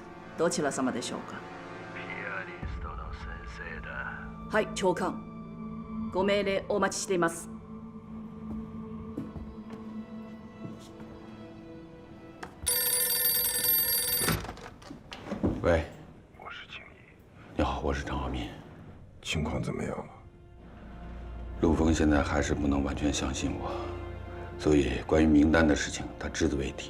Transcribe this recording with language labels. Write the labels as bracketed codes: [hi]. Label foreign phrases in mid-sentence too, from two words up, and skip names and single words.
[ja] どちら様でしょうか。ピアニストの先生だ。はい、長官。ご命令お待ちしています。 [zh] 喂，我是景逸。你好，我是张浩民。情况怎么样了？陆峰现在还是不能完全相信我，所以关于名单的事情，他只字未提。